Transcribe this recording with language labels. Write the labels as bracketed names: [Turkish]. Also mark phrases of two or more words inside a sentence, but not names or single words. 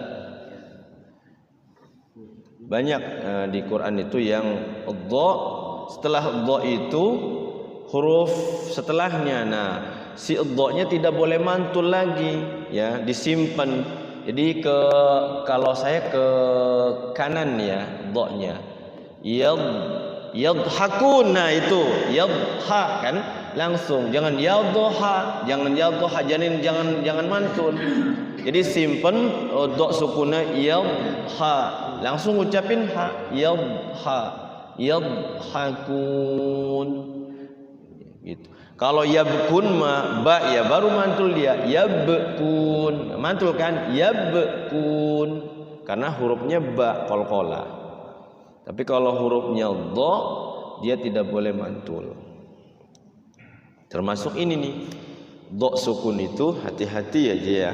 [Indonesian] Banyak di Quran itu yang dha, setelah dha itu huruf setelahnya. Nah, si dha-nya tidak boleh mantul lagi ya, disimpan. Jadi kalau saya ke kanan ya dha-nya. Yadhakun. Nah itu yadha kan langsung, jangan yadha, jangan mantul. Jadi simpen dha sukunnya yadha, langsung ucapin ha, yadhakun gitu. Kalau yabkun ma ba ya baru mantul dia, yabkun mantul kan, yabkun karena hurufnya ba qalqalah. Tapi kalau hurufnya dha dia tidak boleh mantul. Termasuk ini nih, dha sukun itu hati-hati aja ya.